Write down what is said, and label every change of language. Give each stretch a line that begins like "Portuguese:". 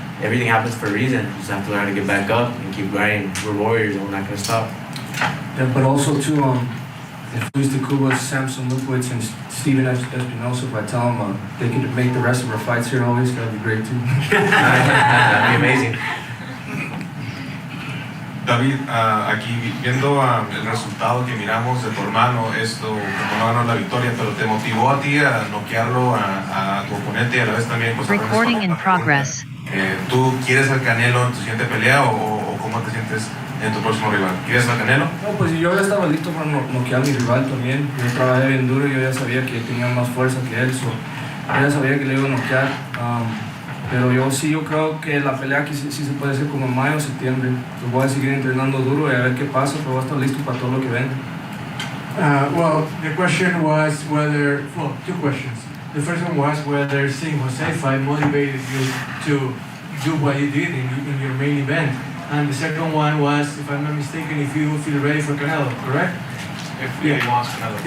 English: Everything happens for a reason. You just have to learn how to get back up and keep grinding. We're warriors, and we're not gonna stop. Yeah, but also too, if Luis de Cuba, Samson Lukowitz, and Steven Espinosa, if I tell them they could make the rest of our fights here always, that'd be great too. That'd be amazing.
Spanish: David, aquí viendo el resultado que miramos de tu hermano, esto, como no ganó la victoria, pero te motivó a ti a noquearlo a tu oponente y a la vez también pues,
English: Recording in progress.
Spanish: ¿Tú quieres al Canelo en tu siguiente pelea o cómo te sientes en tu próximo rival? ¿Quieres al Canelo? No, pues yo ya estaba listo para noquear a mi rival también. Yo trabajé bien duro y yo ya sabía que tenía más fuerza que él. Yo ya sabía que le iba a noquear. Pero yo creo que la pelea aquí sí se puede hacer como en mayo o septiembre. Yo voy a seguir entrenando duro y a ver qué pasa, pero voy a estar listo para todo lo que venga.
English: Well, the question was whether, well, 2 questions. The first one was whether seeing Jose fight motivated you to do what you did in your main event. And the second one was, if I'm not mistaken, if you feel ready for Canelo, correct? If he wants Canelo.